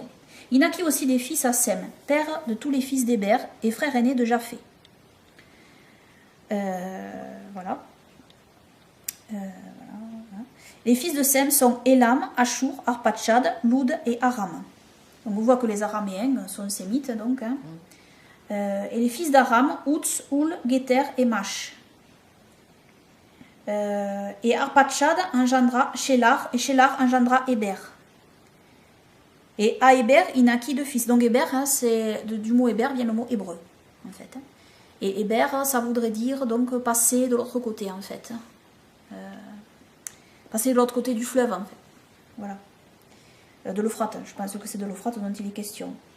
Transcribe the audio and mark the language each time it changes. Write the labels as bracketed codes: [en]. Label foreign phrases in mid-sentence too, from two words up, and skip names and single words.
[fr] Il naquit aussi des fils à Sem, père de tous les fils d'Héber et frère aîné de Japheth. Voilà. Les fils de Sem sont Élam, Ashur, Arpachshad, Loud et Aram. Donc on voit que les Araméens sont sémites donc. Hein. Et les fils d'Aram, Outz, Oul, Géter et Mash. Et Arpachshad engendra Shelar et Shelar engendra Héber. Et à Héber, il naquit deux fils. Donc Héber, hein, du mot Héber vient le mot hébreu en fait. Hein. Et Héber, ça voudrait dire donc passer de l'autre côté en fait. Passer de l'autre côté du fleuve en fait. Voilà. De l'Euphrate, je pense que c'est de l'Euphrate dont il est question.